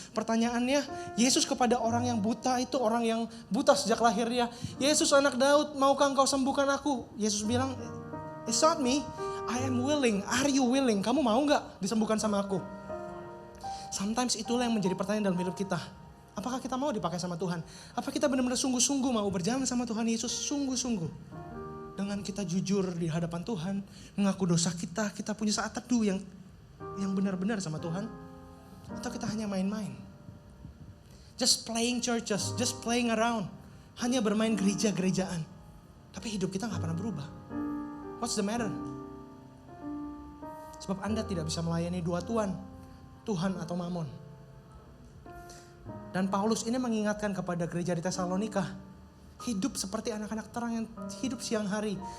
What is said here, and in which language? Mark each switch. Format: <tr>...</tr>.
<id>Pertanyaannya, Yesus kepada orang yang buta itu, orang yang buta sejak lahirnya. Yesus anak Daud, maukah engkau sembuhkan aku? Yesus bilang,</id> <en>it's not me, I am willing. Are you willing?</en> <id>Kamu mau gak disembuhkan sama aku? Sometimes itulah yang menjadi pertanyaan dalam hidup kita. Apakah kita mau dipakai sama Tuhan? Apa kita benar-benar sungguh-sungguh mau berjalan sama Tuhan Yesus? Sungguh-sungguh. Dengan kita jujur di hadapan Tuhan, mengaku dosa kita, kita punya saat teduh yang benar-benar sama Tuhan. Atau kita hanya main-main.</id> <en>Just playing churches, just playing around.</en> <id>Hanya bermain gereja-gerejaan. Tapi hidup kita gak pernah berubah.</id> <en>What's the matter?</en> <id>Sebab Anda tidak bisa melayani dua Tuhan, Tuhan atau Mamon. Dan Paulus ini mengingatkan kepada gereja di Tesalonika, hidup seperti anak-anak terang yang hidup siang hari.</id>